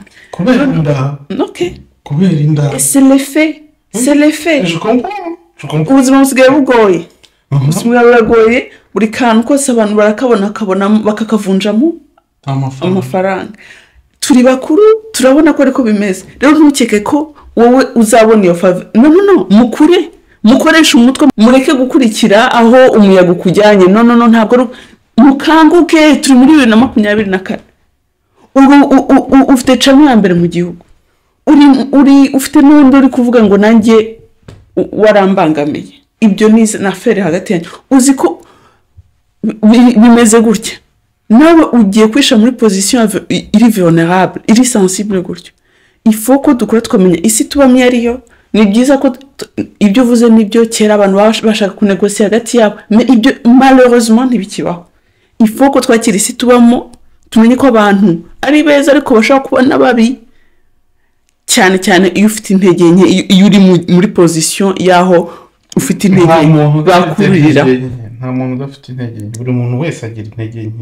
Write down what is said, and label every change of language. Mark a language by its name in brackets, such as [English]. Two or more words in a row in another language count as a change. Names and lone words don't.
[Kinyarwanda] Kubera inda. Okay. Kubera inda. [French] C'est l'effet. C'est l'effet. Je comprends. [Kinyarwanda] Ubuzima busigaye bugoye. Ubuzima buragoye buri kantu kose abantu barakabona bakakavunjamo amafaranga. Turi bakuru turabona ko ariko bimeze. Rero ntukeke ko wowe uzabona iyo favor. No, mukoresha umutwe mureke gukurikira aho umuyaga ukujyanye. No, ntabwo mukanguke turi muri 2024. Ufite chamo ya mbere mu gihugu. Ufite n'undi uri kuvuga ngo nanjye warambangamiye. Ibyo ni na affaire hagati yanyu. Uzi ko bimeze gutya. Nawe ugiye kwisha muri position iri vulnerable, iri sensible gutyo. [French] Il faut [Kinyarwanda] ko dukora twamenya isi tubamye ariyo. Ni byiza ko ibyo uvuze nibyo kera abantu bashaka kunegosiya hagati yabo. Mais ibyo malheureusement ntibikibaho. [French] Il faut [Kinyarwanda] ko twakira isi tubamo tumenye ko abantu ari beza ariko bashaka kubona babi. Cyane iyo ufite intege nke iyo uri muri position yaho ufite intege bakurira. Nta muntu udafite intege nke. Buri muntu wese agira intege nke.